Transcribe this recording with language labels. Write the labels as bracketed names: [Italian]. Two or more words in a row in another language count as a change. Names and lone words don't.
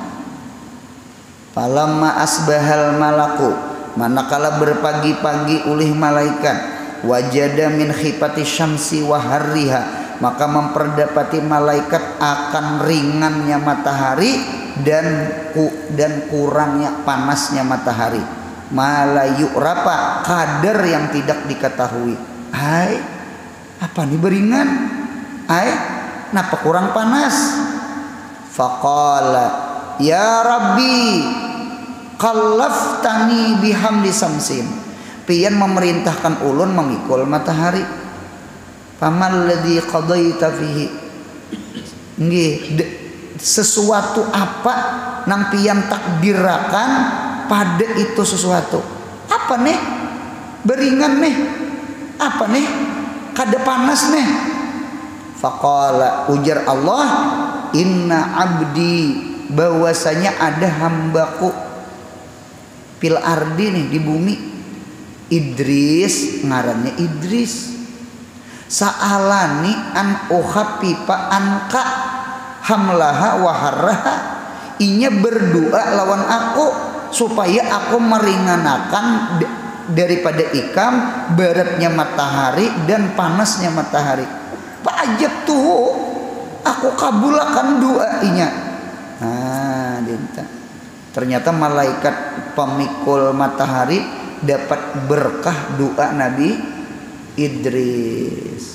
[Arabic] فلما أصبح الملك, [Banjar] manakala berpagi-pagi ulih malaikat, [Arabic] وجد من خفة شمس وحرها, [Banjar] maka memperdapati malaikat akan ringannya matahari dan kurangnya panasnya matahari. Malayu rapa kadar yang tidak diketahui. Hai, apa nih beringan? Hai, napa kurang panas? [Arabic] فقال يا رب كلفتني بحمد شمس. [Banjar] Pian memerintahkan ulun memikul matahari. [Arabic] فما الذي قضيت فيه. [Banjar] Nggih, sesuatu apa nang pian takdirakan pada itu sesuatu. Apa nih? Beringan nih. Apa nih? Kada panas nih. Faqala, ujar Allah, [Arabic] إن عبدي, [Banjar] bahwasanya ada hambaku [Arabic] في الأرض [Banjar] nih di bumi. Idris, ngarannya Idris. [Arabic] سألني أن أخفف عنك حملها وحرها. [Banjar] Inya berdoa lawan aku supaya aku meringankan daripada ikam beratnya matahari dan panasnya matahari. Pajak tuh aku kabulakan doanya. Nah, dinta. Ternyata malaikat pemikul matahari dapat berkah doa Nabi Idris.